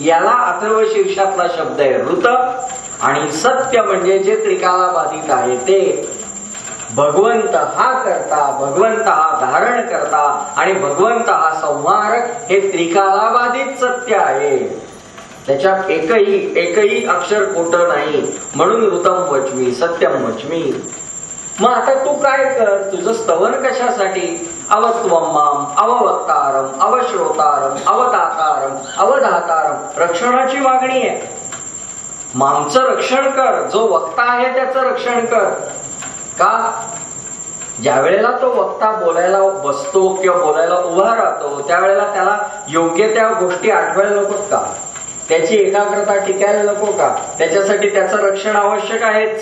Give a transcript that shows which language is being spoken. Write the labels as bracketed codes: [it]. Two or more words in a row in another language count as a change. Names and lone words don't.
[mr] याला अथर्व शीर्षातला शब्द आहे ऋत. आणि सत्य म्हणजे जे त्रिकालाबाधित आहे ते. भगवंत हा करता, भगवंत हा धारण करता आणि भगवंत हा संहारक, हे त्रिकालाबाधित सत्य आहे. त्याच्यात एकही अक्षर खोटं नाही. [sa] म्हणून ऋतम वच्मी सत्यम वच्मी. मग आता तू काय कर, तुझं स्तवन कशासाठी? अवत्वम माम अववक्तारम अवश्रोतारम अवदातारम अवधातारम. [mr] रक्षणाची मागणी आहे. मामचं रक्षण कर, जो वक्ता आहे त्याचं रक्षण कर. का? ज्या वेळेला तो वक्ता बोलायला बसतो किंवा बोलायला उभा राहतो त्यावेळेला त्याला योग्य त्या गोष्टी आठवायला नकोत का? त्याची एकाग्रता टिकायला नको का? त्याच्यासाठी त्याचं रक्षण आवश्यक आहेच.